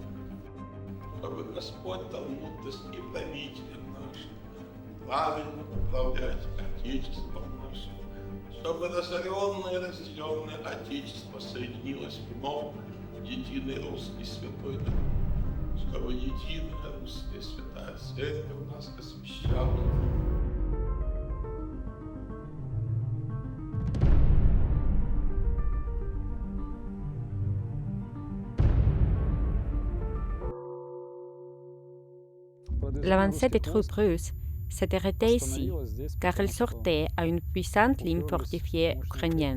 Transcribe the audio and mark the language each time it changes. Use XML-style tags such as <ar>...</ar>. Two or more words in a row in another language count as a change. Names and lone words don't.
<ru>Чтобы Господь дал мудрость и правителям нашим, правильно управлять Отечеством нашим, чтобы разоренное и разделенное Отечество соединилось вновь единый русский святой народ, чтобы единая русская святая церковь нас освящала.</ru> <fr>L'avancée des troupes russes s'est arrêtée ici, car elle sortait à une puissante ligne fortifiée ukrainienne.</fr>